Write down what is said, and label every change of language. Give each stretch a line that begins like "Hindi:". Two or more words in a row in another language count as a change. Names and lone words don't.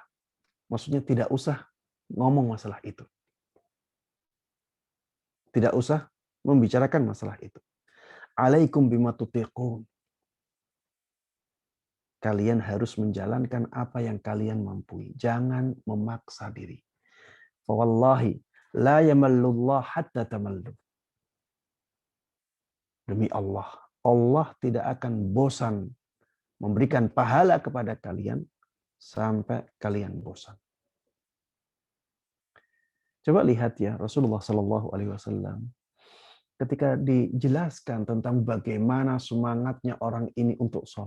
Indonesian: Maksudnya tidak usah ngomong masalah itu. Tidak usah membicarakan masalah itu.
Arabic: Alaikum bima tutiqun.
Indonesian: Kalian harus menjalankan apa yang kalian mampu. Jangan memaksa diri.
Arabic: Fawallahi la yamallullah hatta tamallu.
Indonesian: Demi Allah, Allah tidak akan bosan memberikan pahala kepada kalian sampai kalian bosan. Coba lihat ya Rasulullah
Arabic: Shallallahu Alaihi Wasallam
Indonesian: ketika dijelaskan tentang bagaimana semangatnya orang ini untuk sholat.